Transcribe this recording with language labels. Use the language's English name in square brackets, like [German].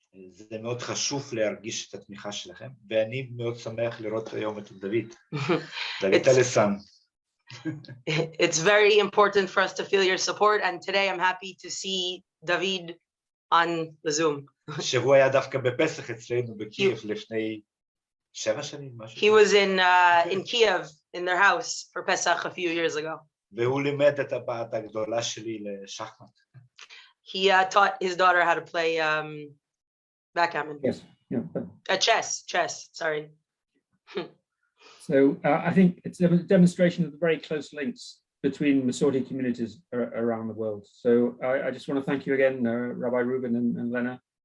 [Hebrew] זה מאוד חשוב להרגיש את התמיכה שלכם, ואני מאוד שמח לראות היום את דוד אלסן. [English] It's very important for us to feel your support, and today I'm happy to see David on the Zoom. [Hebrew] שהוא היה דווקא בפסח אצלנו בקייב לפני 7 שנים, משהו. [English] He was in Kiev, in their house for Pesach a few years ago. [Hebrew] והוא לימד את הבת הגדולה שלי לשחמט. [English] He taught his daughter how to play backgammon. Yes. Yeah. Chess, sorry. So I think it's a demonstration of the very close links between Masorti communities around the world. So I just want to thank you again, Rabbi Reuben and Lena.